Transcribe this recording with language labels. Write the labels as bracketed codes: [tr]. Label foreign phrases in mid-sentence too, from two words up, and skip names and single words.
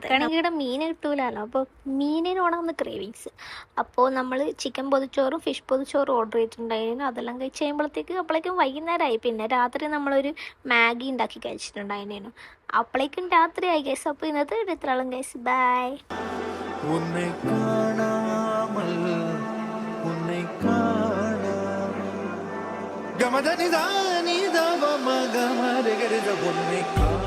[ml] നമുക്കാണെങ്കിൽ ഇവിടെ മീൻ കിട്ടൂലല്ലോ, അപ്പോൾ മീനിനോടാണ് ക്രേവിങ്സ്. അപ്പോൾ നമ്മൾ ചിക്കൻ പൊതിച്ചോറും ഫിഷ് പൊതിച്ചോറും ഓർഡർ ചെയ്തിട്ടുണ്ടായിരുന്നു. അതെല്ലാം കഴിച്ച് കഴിയുമ്പോഴത്തേക്ക് അപ്പോഴേക്കും വൈകുന്നേരമായി. പിന്നെ രാത്രി നമ്മളൊരു മാഗി ഉണ്ടാക്കി കഴിച്ചിട്ടുണ്ടായിരുന്നു. അപ്പോഴേക്കും രാത്രിയായി ഗൈസ്. അപ്പോൾ ഇന്നത്തെ ഇത്രയും ഗൈസ്, ബൈ. [ta] உன்னை காணாமல் உன்னை காணாமல் கமதனிதா நிதவ மகமரகரித உன்னை